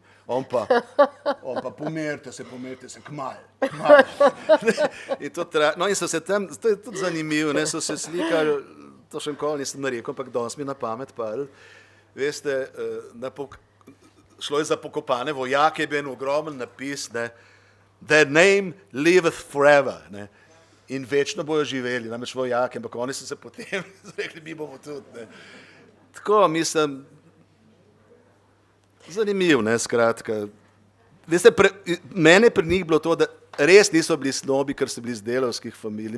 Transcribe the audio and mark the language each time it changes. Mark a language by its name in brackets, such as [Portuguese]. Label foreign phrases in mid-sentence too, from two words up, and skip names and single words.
[Slovenian] On pa pomerite se, kmalu. No in so se tam, to je tudi zanimivo, ne, so se slikali, to še nikoli nisem narekel, ampak danes mi na pamet padlo. Veste, šlo je za pokopane vojake, je bil en ogromen napis, ne, [English] their name liveth forever, [Slovenian] ne, in večno bojo živeli, namreč vojake, ampak oni so se potem rekli, mi bomo tudi. Ne. Tako, mislim, zanimiv, ne, skratka. Veste, mene pri njih bilo to, da res niso bili snobi, ker so bili iz delavskih familij.